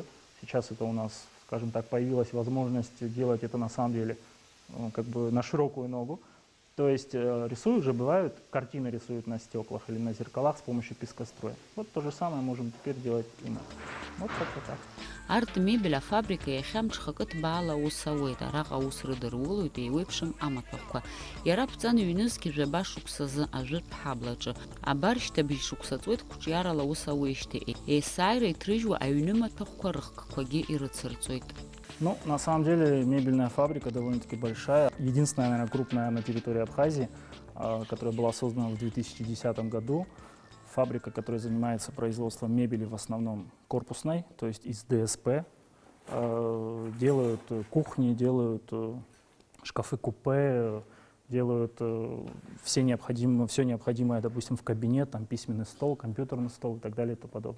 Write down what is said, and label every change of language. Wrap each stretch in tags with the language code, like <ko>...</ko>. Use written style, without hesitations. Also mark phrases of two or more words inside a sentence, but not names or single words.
<ru>Сейчас это у нас, скажем так, появилась возможность делать это на самом деле как бы на широкую ногу. То есть рисуют же, бывают, картины рисуют на стеклах или на зеркалах с помощью пескоструя. Вот то же самое можем теперь делать и мы. Вот как-то так.</ru> <ab>Арт-мебель афабрика иахьамҽхакы ҭбаала аус ауеит, араҟа аус рыдырулоит еиуеиԥшым амаҭәахәқәа. Иара ԥҵан ҩнызқьи жәаба шықәсазы ажәытә ҳаблаҿы. Абар шьҭабжь шықәса ҵуеит хәҿиарала аус ауеижьҭеи. Есааира иҭрыжьуа аҩны маҭәахәқәа рыхкқәагьы ирыцырҵоит.</ab> <ru>Ну, на самом деле, мебельная фабрика довольно-таки большая. Единственная, наверное, крупная на территории Абхазии, которая была создана в 2010 году. Фабрика, которая занимается производством мебели в основном корпусной, то есть из ДСП. Делают кухни, делают шкафы-купе, делают все необходимое, допустим, в кабинет, там письменный стол, компьютерный стол и так далее и тому подобное.</ru>